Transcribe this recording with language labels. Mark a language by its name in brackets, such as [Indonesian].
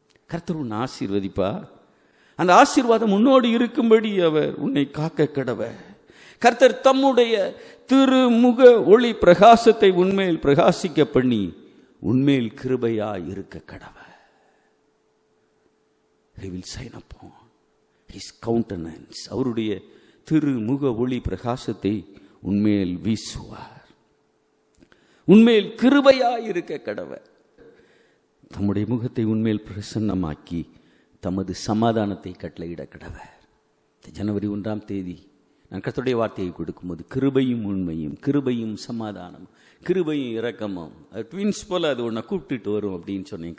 [Tamil] கர்த்தர் உன்னை ஆசீர்வதிப்பார். அந்த ஆசீர்வாதம் உன்னோடு இருக்கும்படி அவர் உன்னை காக்க கடவை. கர்த்தர் தம்முடைய திருமுக ஒளி பிரகாசத்தை உன்மேல் பிரகாசிக்க பண்ணி உன்மேல் கிருபையா இருக்க கடவை. [English] He will shine upon his countenance. [Tamil] அவருடைய திருமுக ஒளி பிரகாசத்தை உன்மேல் வீசுவார். உன்மேல் கிருபையா இருக்க கடவை. தம்முடைய முகத்தை உன்மேல் பிரசன்னமாக்கி தமது சமாதானத்தை கட்டளையிட கடவை. ஜனவரி 1ஆம் தேதி நான் கர்த்தருடைய வார்த்தையை கொடுக்கும்போது கிருபையும் உண்மையும், கிருபையும் சமாதானம், கிருபையும் இரக்கமும், ட்வின்ஸ் போல அது உன்னை கூப்பிட்டுட்டு வரும் அப்படின்னு சொன்னேன்.